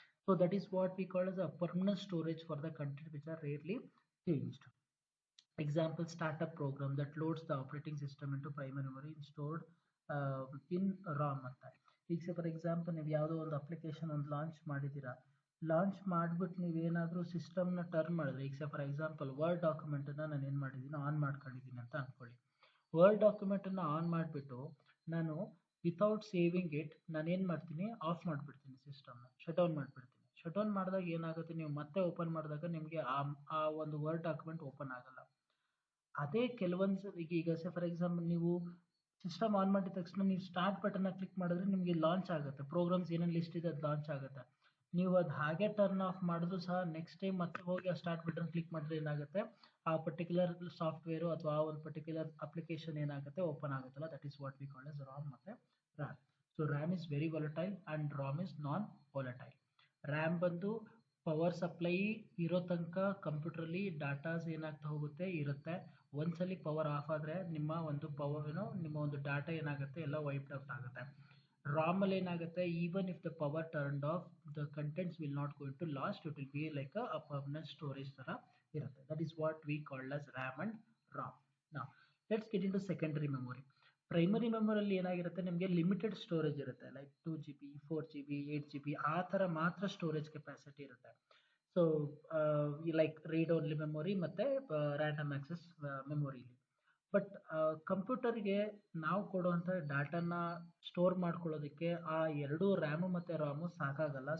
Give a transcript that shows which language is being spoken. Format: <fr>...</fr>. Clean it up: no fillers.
<en>So that is what we call as a permanent storage for the content which are rarely changed. Example, startup program that loads the operating system into primary memory and stored in ROM ಅಂತ.</en> <kn>ಈಗ for example ನೀವು ಯಾವುದೋ ಒಂದು application ಒಂದು launch ಮಾಡಿದ್ದೀರಾ, launch ಮಾಡಿಬಿಟ್ಟು ನೀವೇನಾದರೂ ಸಿಸ್ಟಮ್ನ ಟರ್ನ್ ಮಾಡಿದ್ರೆ, ಈಗ ಫಾರ್ ಎಕ್ಸಾಂಪಲ್ ವರ್ಡ್ ಡಾಕ್ಯುಮೆಂಟನ್ನು ನಾನು ಏನು ಮಾಡಿದ್ದೀನಿ, ಆನ್ ಮಾಡ್ಕೊಂಡಿದ್ದೀನಿ ಅಂತ ಅಂದ್ಕೊಳ್ಳಿ. ವರ್ಡ್ ಡಾಕ್ಯುಮೆಂಟನ್ನು ಆನ್ ಮಾಡಿಬಿಟ್ಟು ನಾನು</kn> <en>without saving it</en> <kn>ನಾನೇನು ಮಾಡ್ತೀನಿ, ಆಫ್ ಮಾಡಿಬಿಡ್ತೀನಿ, ಸಿಸ್ಟಮ್ನ ಶಟ್ ಡೌನ್ ಮಾಡಿಬಿಡ್ತೀನಿ. ಶಟ್ ಡೌನ್ ಮಾಡಿದಾಗ ಏನಾಗುತ್ತೆ, ನೀವು ಮತ್ತೆ ಓಪನ್ ಮಾಡಿದಾಗ ನಿಮಗೆ ಆ ಒಂದು ವರ್ಡ್ ಡಾಕ್ಯುಮೆಂಟ್ ಓಪನ್ ಆಗಲ್ಲ. ಅದೇ ಕೆಲವೊಂದು ಈಗ ಫಾರ್ ಎಕ್ಸಾಂಪಲ್ ನೀವು ಸಿಸ್ಟಮ್ ಆನ್ ಮಾಡಿದ ತಕ್ಷಣ ನೀವು ಸ್ಟಾರ್ಟ್ ಬಟನ್ನ ಕ್ಲಿಕ್ ಮಾಡಿದ್ರೆ ನಿಮಗೆ ಲಾಂಚ್ ಆಗುತ್ತೆ, ಪ್ರೋಗ್ರಾಮ್ಸ್ ಏನೇನು ಲಿಸ್ಟ್ ಇದೆ ಅದು ಲಾಂಚ್ ಆಗುತ್ತೆ. ನೀವು ಅದು ಹಾಗೆ ಟರ್ನ್ ಆಫ್ ಮಾಡಿದ್ರು ಸಹ ನೆಕ್ಸ್ಟ್ ಟೈಮ್ ಮತ್ತೆ ಹೋಗಿ ಆ ಸ್ಟಾರ್ಟ್ ಬಟನ್ ಕ್ಲಿಕ್ ಮಾಡಿದ್ರೆ ಏನಾಗುತ್ತೆ, ಆ ಪರ್ಟಿಕ್ಯುಲರ್ ಸಾಫ್ಟ್ವೇರು ಅಥವಾ ಆ ಒಂದು ಪರ್ಟಿಕ್ಯುಲರ್ ಅಪ್ಲಿಕೇಶನ್ ಏನಾಗುತ್ತೆ, ಓಪನ್ ಆಗುತ್ತಲ್ಲ.</kn> <en>That is what we call as ROM ಮತ್ತು RAM. So RAM is very volatile and ROM is non volatile.</en> <kn>RAM ಬಂದು ಪವರ್ ಸಪ್ಲೈ ಇರೋ ತನಕ ಕಂಪ್ಯೂಟ್ರಲ್ಲಿ ಡಾಟಾಸ್ ಏನಾಗ್ತಾ ಹೋಗುತ್ತೆ ಇರುತ್ತೆ. ಒಂದ್ಸಲಿ ಪವರ್ ಆಫ್ ಆದರೆ ನಿಮ್ಮ ಒಂದು ನಿಮ್ಮ ಒಂದು ಡಾಟಾ ಏನಾಗುತ್ತೆ, ಎಲ್ಲ ವೈಪ್ಡ್ ಔಟ್ ಆಗುತ್ತೆ. ರಾಮಲ್ಲಿ ಏನಾಗುತ್ತೆ,</kn> <en>even if the power turned off, the contents will not going to lost, it will be like a permanent storage</en> <kn>ಥರ ಇರುತ್ತೆ.</kn> <en>That is what we called as RAM and ROM. Now let's get into secondary memory.</en> <kn>Primary ಮೆಮೊರಿಯಲ್ಲಿ ಏನಾಗಿರುತ್ತೆ, ನಿಮಗೆ limited storage ಇರುತ್ತೆ, like 2GB 4GB 8GB ಆ ಥರ ಮಾತ್ರ storage capacity ಇರುತ್ತೆ. So like read only memory ಮತ್ತು ರ್ಯಾಂಡಮ್ ಆಕ್ಸೆಸ್ ಮೆಮೊರಿಲಿ. ಬಟ್ ಕಂಪ್ಯೂಟರ್ಗೆ ನಾವು ಕೊಡುವಂಥ ಡಾಟಾನ ಸ್ಟೋರ್ ಮಾಡ್ಕೊಳ್ಳೋದಕ್ಕೆ ಆ ಎರಡು ರ್ಯಾಮು ಮತ್ತು ರಾಮು ಸಾಕಾಗಲ್ಲ.</kn>